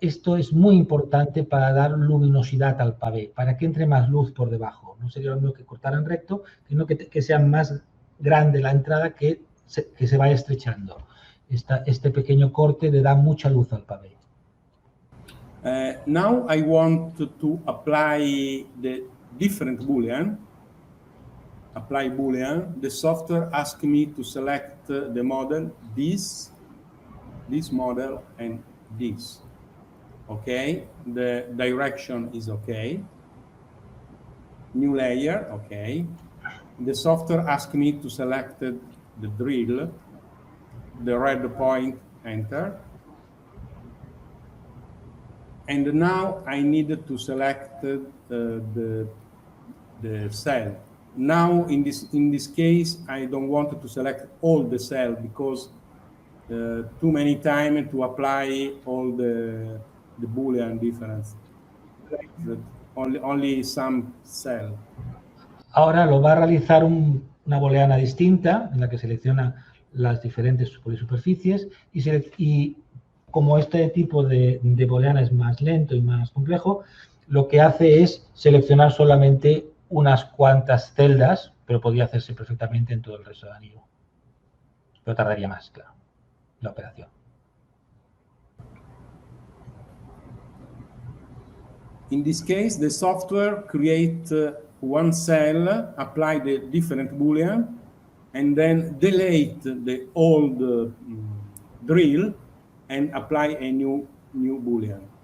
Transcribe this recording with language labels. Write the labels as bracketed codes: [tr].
[es] Esto es muy importante para dar luminosidad al pavé, para que entre más luz por debajo. No sería lo mismo que cortar en recto, sino que sea más grande la entrada que se va estrechando. Este pequeño corte le da mucha luz al pavé. [en] Now I want to apply the different Boolean. Apply Boolean. The software asks me to select the model, this model, and this. Okay, the direction is okay. New layer, okay. The software asks me to select the drill, the red point, enter. And now I need to select the cell. Now in this case, I don't want to select all the cell because too many times to apply all the Boolean difference. Only some cell. [es] Ahora lo va a realizar una booleana distinta en la que selecciona las diferentes superficies y como este tipo de booleana es más lento y más complejo, lo que hace es seleccionar solamente unas cuantas celdas, pero podría hacerse perfectamente en todo el resto del anillo. Pero tardaría más, claro, la operación. [en] In this case, the software creates one cell, apply the different Boolean, and then delete the old drill and apply a new Boolean.